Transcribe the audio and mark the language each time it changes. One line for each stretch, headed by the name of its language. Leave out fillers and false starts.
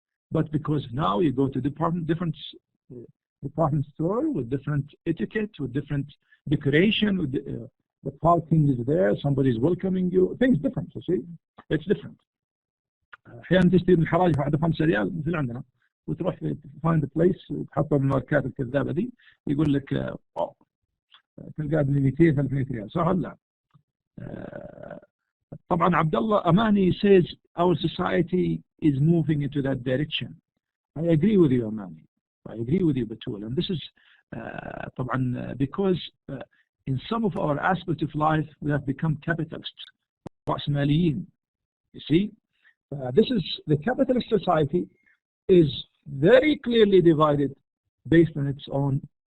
English: But because now you go to different department store with different etiquette, with different decoration, with the parking is there, somebody's welcoming you, things different, you see, it's different.
Arabic: احيانا تشتري من الحراج ب 5 ريال مثل عندنا، وتروح
English: find a place
Arabic: وتحطها من الماركات الكذابة دي يقول لك تلقى ب 200 300 ريال صح ولا لا؟ طبعا عبد الله
English: Amani says our society is moving into that direction. I agree with you Amani. I agree with you Batul. And this is طبعا because in some of our aspects of life we have become capitalists. رأسماليين. You see? This is the capitalist society is very clearly divided based on its own.